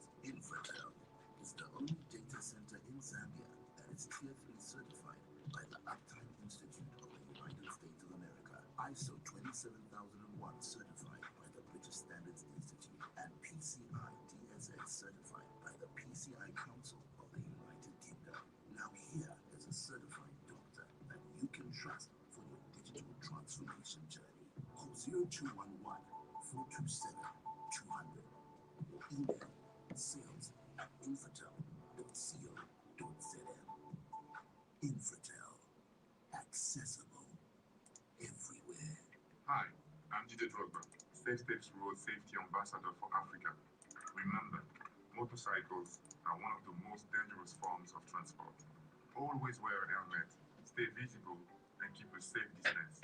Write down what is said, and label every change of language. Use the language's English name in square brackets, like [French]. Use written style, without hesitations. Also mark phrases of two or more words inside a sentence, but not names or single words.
[English] Infratel is the only data center in Zambia that is Tier 3 certified by the Uptime Institute of the United States of America, ISO 27001 certified by the British Standards Institute, and PCI DSA certified by the PCI Council of the United Kingdom. Now here is a certified doctor that you can trust for your digital transformation journey. Call 0211 427 200 or email sales@infratel.co.zm. Infratel, accessible everywhere. Hi, I'm Jide Drogba, Safe Steps Road Safety Ambassador for Africa. Remember, motorcycles are one of the most dangerous forms of transport. Always wear a helmet, stay visible, and keep a safe distance.